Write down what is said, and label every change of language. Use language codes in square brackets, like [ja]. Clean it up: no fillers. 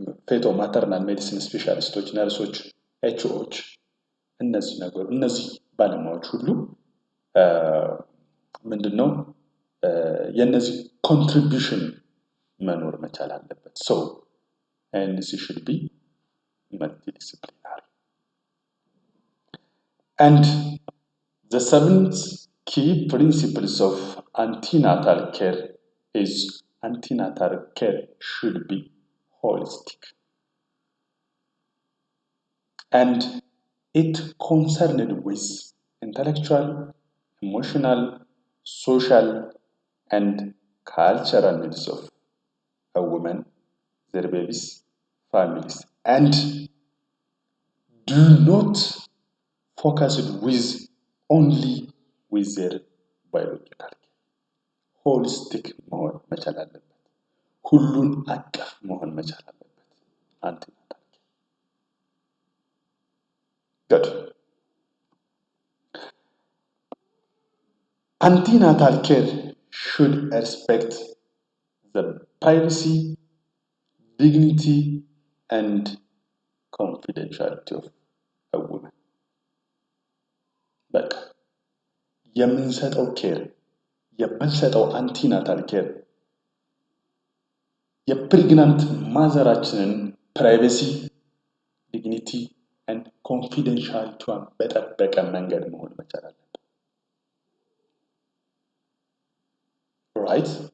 [am] ፌቶ ማተርናል ሜዲሲን ስፔሻሊስቶች፣ ነርሶች፣ ኤችኦዎች እነዚህ ባለሙያዎች ሁሉ ምንድነው የነዚህ ኮንትሪቢዩሽን መኖር መቻል አለበት። [en] So NC should be multidisciplinary. And the seventh key principles of antenatal care is antenatal care should be holistic. And it concerned with intellectual, emotional, social, and cultural needs of a woman, their babies, families, and do not focus with only with their biological care. [am] Holistic መሆን መቻል አለበት። ሁሉን አቀፍ መሆን መቻል አለበት አንቲናታል ኬር። Good. [en] Antenatal care should respect the privacy, dignity, and confidentiality of a woman. [am] በቃ የምንሰጠው አንቲናታል ኬር የፕሬግናንት ማዘራችንን ፕራይቬሲ፣ ዲግኒቲ and confidentiality በጠበቀ መንገድ መሆን መቻል አለበት። right?